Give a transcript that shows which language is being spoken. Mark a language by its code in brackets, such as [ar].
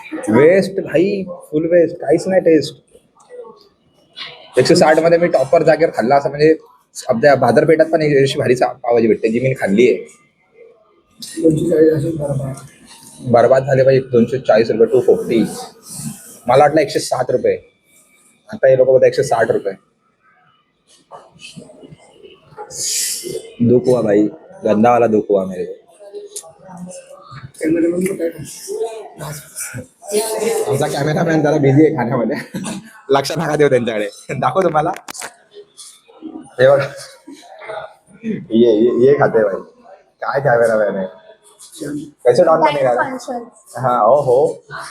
[mr] Waste भाई, फुल waste, काहीच नाही टेस्ट. 160 मध्ये मी टॉपर जागेवर खाल्ला असं, म्हणजे आपल्या बाजारपेठात पण अशी भारी पावभाजी भेटते जी मी खाल्ली आहे. बरबाद झाले पाहिजे. 240 रुपये, 240. मला वाटलं 160 रुपये. आता हे लोक बोलतात 160 रुपये. [hi] दुख हुआ भाई, गंदा वाला दुख हुआ मेरे को. [mr] आमचा कॅमेरामॅन जरा बिझी आहे खाण्यामध्ये. लक्ष नका देऊ त्यांच्याकडे. दाखव तुम्हाला. हे बघ. [hi] ये खाते भाई. [mr] काय कॅमेरामॅन आहे. [hi] कैसे डॉन बनेगा. [mr] हा हो.